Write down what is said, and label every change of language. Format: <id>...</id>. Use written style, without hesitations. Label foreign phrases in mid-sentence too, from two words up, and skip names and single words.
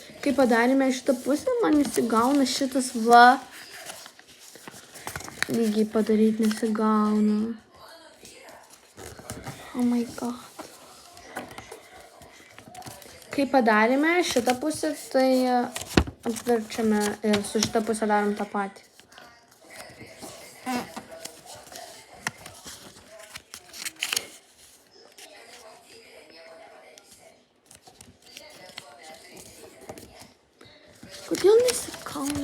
<lt>Kai padarėme šitą pusę, man nesigauna šitas va. Lygiai padaryti nesigauna.</lt> <en>Oh my god.</en> <lt>Kai padarėme šitą pusę, tai apverčiame ir su šitą pusę darom tą patį. Kodėl nesigauna?</lt>